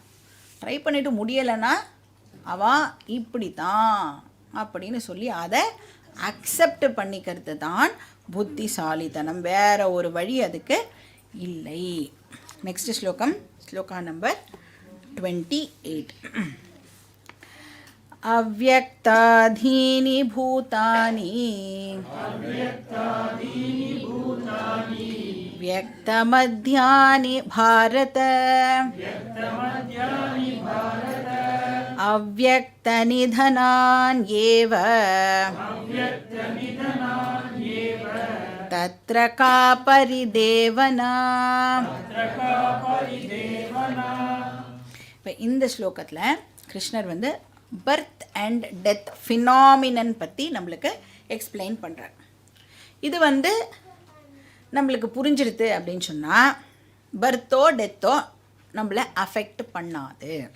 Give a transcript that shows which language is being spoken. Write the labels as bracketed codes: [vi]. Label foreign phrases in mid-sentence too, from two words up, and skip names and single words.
[ta] ட்ரை பண்ணிவிட்டு முடியலைன்னா அவள் இப்படி தான் அப்படின்னு சொல்லி அதை அக்செப்ட் பண்ணிக்கிறது தான் புத்திசாலித்தனம், வேற ஒரு வழி அதுக்கு இல்லை. நெக்ஸ்ட் ஸ்லோகம், ஸ்லோகா நம்பர் 28. [sa] अव्यक्तादीनि भूतानि व्यक्तमध्यानि भारत अव्यक्तनिधनान्येव तत्र का परिदेवना. [ta] இப்போ இந்த ஸ்லோகத்தில் கிருஷ்ணர் [en] birth and death phenomenon [ta] பற்றி நம்மளுக்கு எக்ஸ்பிளைன் பண்ணுறார். இது நம்மளுக்கு புரிஞ்சிடுது அப்படின்னு சொன்னால் பர்த்தோ டெத்தோ நம்மளை அஃபெக்ட் பண்ணாது.